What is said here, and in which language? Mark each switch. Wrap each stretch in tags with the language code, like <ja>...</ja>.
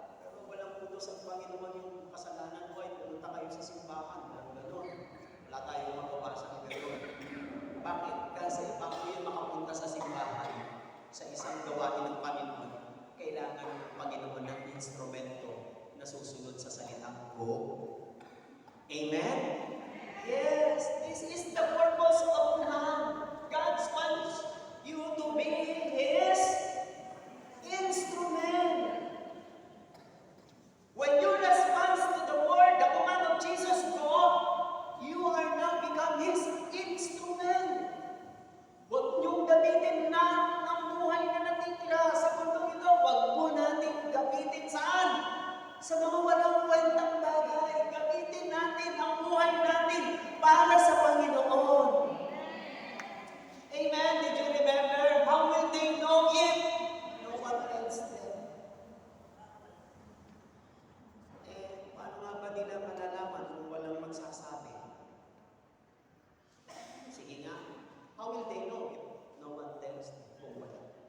<tl>Pero walang utos ang Panginoon yung kasalanan mo ay pumunta kayo sa simbahan. Gano'n. Wala tayong mababasa ng gano'n. Bakit? Kasi bago yun makapunta sa simbahan, sa isang gawain ng Panginoon, kailangan ng Panginoon ng instrumento na susunod sa salitang go. Amen?</tl> <en>Yes, this is the purpose of man. God wants you to be His instrument. When you respond to the word, the command of Jesus, go, you are now become His instrument.</en> <tl>Huwag niyong gamitin na ang buhay na natitira sa mundo ito. Huwag mo natin gamitin saan? Sa mga walang kwentang bagay. Gamitin natin ang buhay natin para sa Panginoon.</tl> <en>Amen? Did you remember? How will they know if no one tells them?</en> <tl>Paano nga ba nila malalaman kung walang magsasabi? Sige nga.</tl> <en>How will they know if no one tells them</en> <tl>kung wala?</tl>